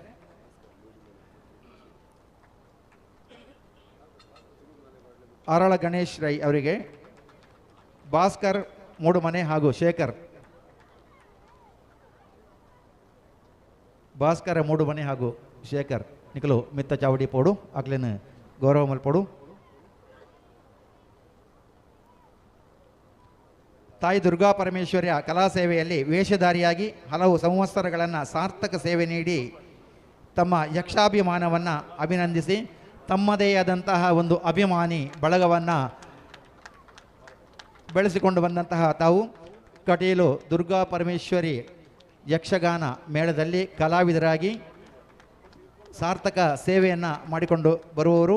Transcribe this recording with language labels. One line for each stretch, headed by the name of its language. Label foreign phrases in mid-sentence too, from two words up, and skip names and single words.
Tulu: ಅರಳ ಗಣೇಶ್ ರೈ ಅವರಿಗೆ ಭಾಸ್ಕರ್ ಮೂಡುಮನೆ ಹಾಗೂ ಶೇಖರ್, ಭಾಸ್ಕರ ಮೂಡುಮನೆ ಹಾಗೂ ಶೇಖರ್ ನಿಖಲು ಮಿತ್ತ ಚಾವಡಿ ಪೋಡು ಆಗ್ಲೇನು ಗೌರವ ಮಲ್ಪೋಡು.
Kannada: ತಾಯಿ ದುರ್ಗಾ ಪರಮೇಶ್ವರಿಯ ಕಲಾ ಸೇವೆಯಲ್ಲಿ ವೇಷಧಾರಿಯಾಗಿ ಹಲವು ಸಂವತ್ಸರಗಳನ್ನು ಸಾರ್ಥಕ ಸೇವೆ ನೀಡಿ ತಮ್ಮ ಯಕ್ಷಾಭಿಮಾನವನ್ನು ಅಭಿನಂದಿಸಿ ತಮ್ಮದೇ ಆದಂತಹ ಒಂದು ಅಭಿಮಾನಿ ಬಳಗವನ್ನು ಬೆಳೆಸಿಕೊಂಡು ಬಂದಂತಹ ತಾವು ಕಟೀಲು ದುರ್ಗಾ ಪರಮೇಶ್ವರಿ ಯಕ್ಷಗಾನ ಮೇಳದಲ್ಲಿ ಕಲಾವಿದರಾಗಿ ಸಾರ್ಥಕ ಸೇವೆಯನ್ನು ಮಾಡಿಕೊಂಡು ಬರುವವರು.